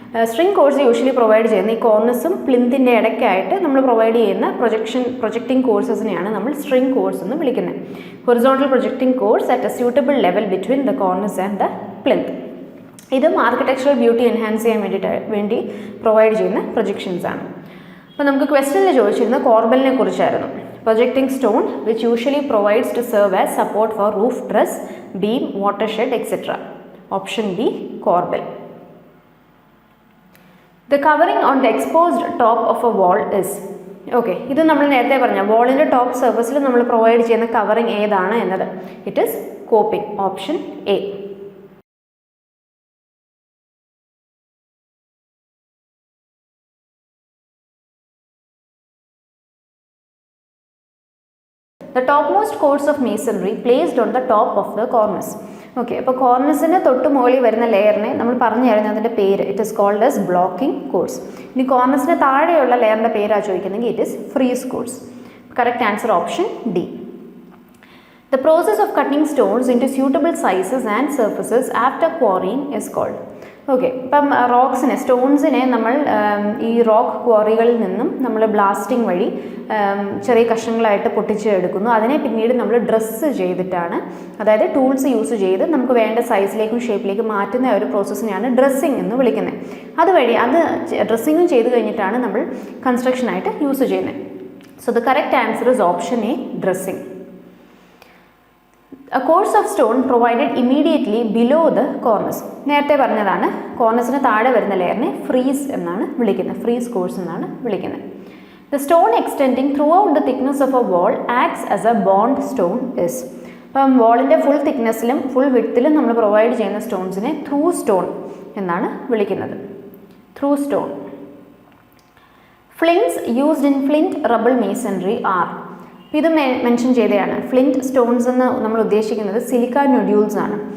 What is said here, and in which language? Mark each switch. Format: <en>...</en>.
<ml>String course usually provide ചെയ്യുന്ന ഈ കോർണിസും പ്ലിന്തിൻ്റെ ഇടയ്ക്കായിട്ട് നമ്മൾ പ്രൊവൈഡ് ചെയ്യുന്ന പ്രൊജക്റ്റിംഗ് കോഴ്സസിനെയാണ് നമ്മൾ സ്ട്രിങ് കോഴ്സ് എന്ന് വിളിക്കുന്നത്.</ml> <en>Horizontal projecting course at a suitable level between the cornice and the plinth.</en> <ml>ഇതും ആർക്കിടെക്ചറൽ ബ്യൂട്ടി എൻഹാൻസ് ചെയ്യാൻ വേണ്ടി പ്രൊവൈഡ് ചെയ്യുന്ന പ്രൊജക്ഷൻസ് ആണ്. അപ്പോൾ നമുക്ക് ക്വസ്റ്റ്യനിൽ ചോദിച്ചിരുന്ന കോർബലിനെ കുറിച്ചായിരുന്നു.</ml> <en>Projecting stone which usually provides to serve as support for roof truss, beam, watershed, etc. Option B, corbel. The covering on the exposed top of a wall is.</en> <ml>Okay, ഇത് നമ്മൾ നേരത്തെ പറഞ്ഞ വാളിൻ്റെ ടോപ്പ് സർഫസിൽ നമ്മൾ പ്രൊവൈഡ് ചെയ്യുന്ന covering ഏതാണ് എന്നത്.</ml> <en>It is coping. Option A. The topmost course of masonry placed on the top of the cornice.</en> <ml>Okay, അപ്പോൾ കോർണിസിന് തൊട്ട് മുകളിൽ വരുന്ന ലെയറിനെ നമ്മൾ പറഞ്ഞു തരുന്നത് അതിൻ്റെ പേര്</ml> <en>It is called as blocking course.</en> <ml>ഇനി കോർണിസിന് താഴെയുള്ള ലെയറിൻ്റെ പേരാണ് ചോദിക്കുന്നെങ്കിൽ</ml> <en>It is frieze course. Correct answer option D. The process of cutting stones into suitable sizes and surfaces after quarrying is called.</en> <ml>Okay, ഇപ്പം സ്റ്റോൺസിനെ നമ്മൾ ഈ റോക്ക് ക്വാറികളിൽ നിന്നും നമ്മൾ ബ്ലാസ്റ്റിംഗ് വഴി ചെറിയ കഷ്ണങ്ങളായിട്ട് പൊട്ടിച്ചെടുക്കുന്നു. അതിനെ പിന്നീട് നമ്മൾ ഡ്രസ്സ് ചെയ്തിട്ടാണ്, അതായത് ടൂൾസ് യൂസ് ചെയ്ത് നമുക്ക് വേണ്ട സൈസിലേക്കും ഷേപ്പിലേക്കും മാറ്റുന്ന ഒരു പ്രോസസ്സിനെയാണ് ഡ്രസ്സിങ് എന്ന് വിളിക്കുന്നത്. അതുവഴി ഡ്രസ്സിങ്ങും ചെയ്ത് കഴിഞ്ഞിട്ടാണ് നമ്മൾ കൺസ്ട്രക്ഷനായിട്ട് യൂസ് ചെയ്യുന്നത്.</ml> <en>So the correct answer is option A, dressing. A course of stone provided immediately below the cornice.</en> <ml>നേരത്തെ പറഞ്ഞതാണ്, കോർണിസിന് താഴെ വരുന്ന ലെയറിനെ ഫ്രീസ് എന്നാണ് വിളിക്കുന്നത്, ഫ്രീസ് കോഴ്സ് എന്നാണ് വിളിക്കുന്നത്.</ml> <en>The stone extending throughout the thickness of a wall acts as a bond stone is.</en> <ml>അപ്പം വാളിൻ്റെ full തിക്നെസ്സിലും full വിഡ്ത്തിലും നമ്മൾ പ്രൊവൈഡ് ചെയ്യുന്ന സ്റ്റോൺസിനെ ത്രൂ സ്റ്റോൺ എന്നാണ് വിളിക്കുന്നത്. Through stone.</ml> <en>Flints used in flint rubble masonry are.</en> <ml>ഇത് മെൻഷൻ ചെയ്തതാണ്. ഫ്ലിൻറ്റ് സ്റ്റോൺസ് എന്ന് നമ്മൾ ഉദ്ദേശിക്കുന്നത് സിലിക്ക നൊഡ്യൂൾസ് ആണ്.</ml>